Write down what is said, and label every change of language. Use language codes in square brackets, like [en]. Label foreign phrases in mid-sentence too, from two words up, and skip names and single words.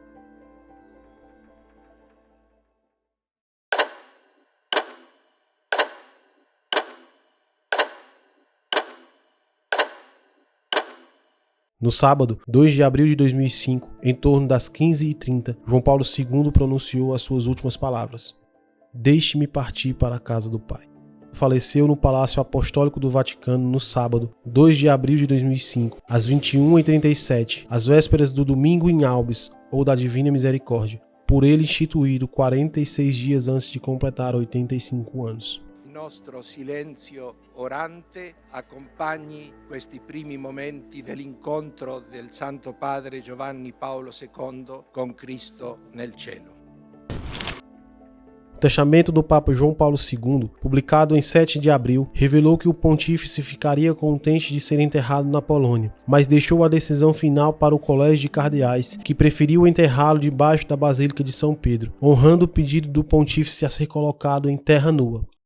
[pt] No sábado, 2 de abril de 2005, em torno das 15h30, João Paulo II pronunciou as suas últimas palavras: "Deixe-me partir para a casa do Pai." Faleceu no Palácio Apostólico do Vaticano no sábado, 2 de abril de 2005, às 21h37, às vésperas do Domingo em Albis, ou da Divina Misericórdia, por ele instituído 46 dias antes de completar 85 anos. [it] Nostro silenzio orante accompagni questi primi momenti dell'incontro del Santo Padre Giovanni Paolo II con Cristo nel cielo. [pt] O testamento do Papa João Paulo II, publicado em 7 de abril, revelou que o pontífice ficaria contente de ser enterrado na Polônia, mas deixou a decisão final para o Colégio de Cardeais, que preferiu enterrá-lo debaixo da Basílica de São Pedro, honrando o pedido do pontífice a ser colocado em terra nua.